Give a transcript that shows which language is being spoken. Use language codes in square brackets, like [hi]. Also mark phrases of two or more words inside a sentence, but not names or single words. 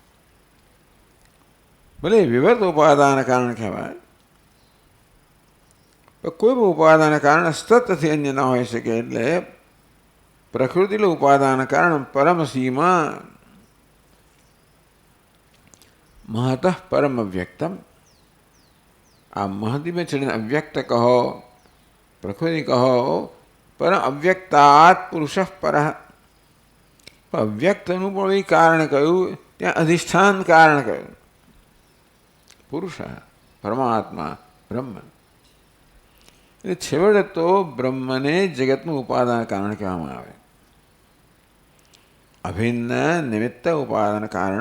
[gu] ભલે વિવર્ત ઉપાદાન કારણ કહેવાય, પણ કોઈ પણ ઉપાદાન કારણ સતથી અન્ય ન હોઈ શકે. એટલે પ્રકૃતિનું ઉપાદાન કારણ પરમ સીમા [sa] महतः परम अव्यक्तम। [hi] आप महति में चढ़ने अव्यक्त कहो, प्रकृति कहो, पर [sa] अव्यक्तात् पुरुषः परः। [gu] अव्यक्तનું પણ એ કારણ કહ્યું, ત્યાં અધિષ્ઠાન કારણ કહ્યું, પુરુષ પરમાત્મા બ્રહ્મ. એટલે છેવટે તો બ્રહ્મને જગતનું ઉપાદાન કારણ કહેવામાં આવે. અભિન્ન નિમિત્ત ઉપાદાન કારણ.